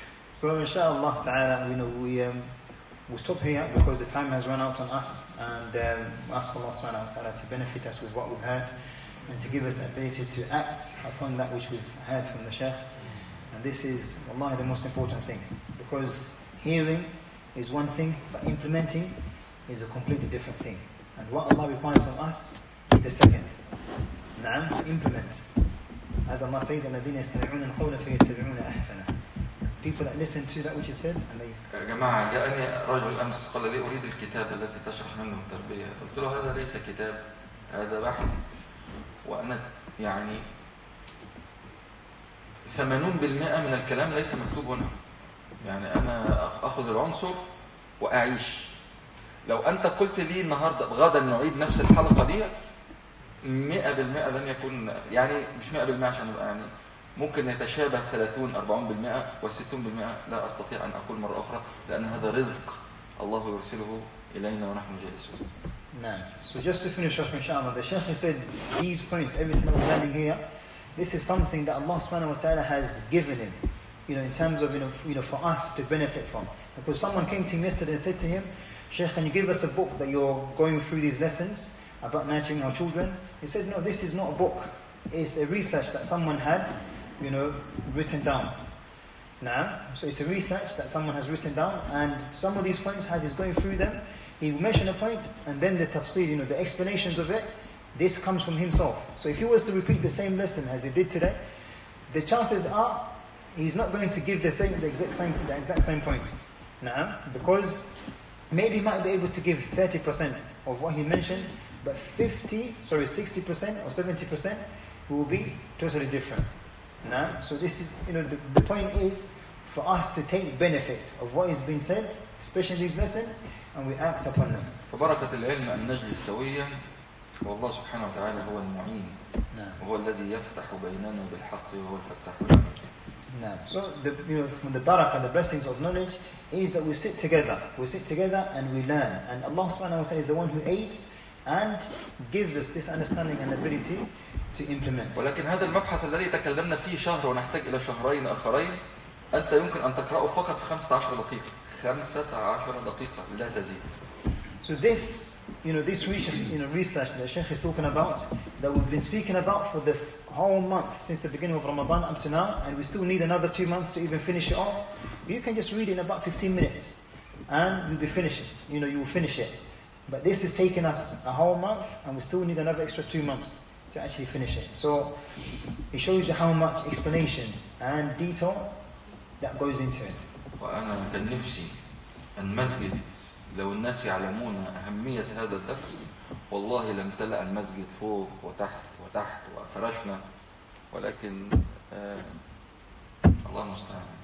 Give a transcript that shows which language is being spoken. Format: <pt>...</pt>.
<en>So inshallah ta'ala, we stop here because the time has run out on us, and ask Allah subhanahu wa ta'ala to benefit us with what we've heard and to give us the ability to act upon that which we've heard from the Shaykh. And this is wallahi the most important thing, because hearing is one thing, but implementing is a completely different thing. And what Allah requires from us is the second. Na'am, to implement. As Allah says,</en> <ar>الَّذِينَ يَسْتَمِعُونَ الْقَوْلَ فَيَتَّبِعُونَ أَحْسَنَهُ.</ar> <en>People that listen to that which is said and they...</en> <ar>يا جماعة جاءني رجل أمس قال لي أريد الكتاب الذي تشرح منه التربية. قلت له هذا ليس كتاب، هذا بحث. وأنا يعني 80% من الكلام ليس مكتوب هنا. يعني أنا أخذ العنصر وأعيش. لو أنت قلت لي النهاردة غدا نعيد نفس الحلقة دي 100% لن يكون، يعني مش 100% عشان يعني ممكن يتشابه 30-40% و60% لا أستطيع أن أقول مرة أخرى، لأن هذا رزق الله يرسله إلينا ونحن جالسون. نعم.</ar> <en>So just to finish off, inshallah, the Shaykh said these points, everything that we're learning here, this is something that Allah subhanahu wa ta'ala has given him, in terms of, for us to benefit from. Because someone came to him yesterday and said to him, Shaykh, can you give us a book that you're going through these lessons about nurturing our children? He said, no, this is not a book. It's a research that someone had, written down. Now, so it's a research that someone has written down, and some of these points, as he's going through them, he will mention a point, and then the tafsir, the explanations of it, this comes from himself. So if he was to repeat the same lesson as he did today, the chances are he's not going to give the exact same points. Now, because maybe he might be able to give 30% of what he mentioned, but 60% or 70% will be totally different. Now, so this is, the point is for us to take benefit of what is being said, especially these lessons, and we act upon them.</en> <ar>فبركة العلم أن نجلس سويا، والله سبحانه وتعالى هو المعين، وهو الذي يفتح بيننا بالحق وهو الفتاح العليم.</ar> <en>Now, so from the barakah, the blessings of knowledge is that we sit together and we learn, and Allah subhanahu wa ta'ala is the one who aids and gives us this understanding and ability to implement.</en> <ar>ولكن هذا المبحث الذي تكلمنا فيه شهر ونحتاج إلى شهرين آخرين، أنت يمكن أن تقرأه فقط في 15 دقيقة. 15 دقيقة لا تزيد.</ar> <en>So this, this research that Sheikh is talking about, that we've been speaking about for the whole month since the beginning of Ramadan up to now, and we still need another 2 months to even finish it off. You can just read it in about 15 minutes, and you'll be finishing. You will finish it. But this is taking us a whole month, and we still need another extra 2 months to actually finish it. So it shows you how much explanation and detail that goes into it.</en> <ar>وأنا كان نفسي المسجد لو الناس يعلمون أهمية هذا الدرس والله لامتلأ المسجد فوق وتحت وفرشنا، ولكن الله المستعان.</ar>